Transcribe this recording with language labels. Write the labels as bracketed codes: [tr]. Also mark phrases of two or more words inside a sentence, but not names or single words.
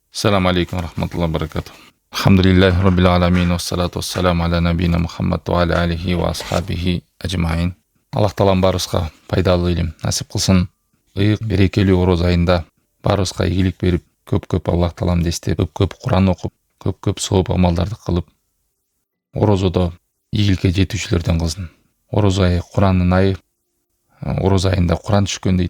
[ar] السلام عليكم ورحمة الله وبركاته. الحمد لله رب العالمين والصلاة والسلام على نبينا محمد وعلى آله وأصحابه أجمعين. [ky] Аллах таалам барыбызга пайдалуу илим насип кылсын. Ыйык берекелүү ороз айында барыбызга ийгилик берип, көп Аллах таалам эстеп, көп Куран окуп, көп сооп амалдарды кылып, орозодо ийгиликке жетүүчүлөрдөн кылсын. Ороз айы Курандын айы, ороз айында Куран түшкөн дейт.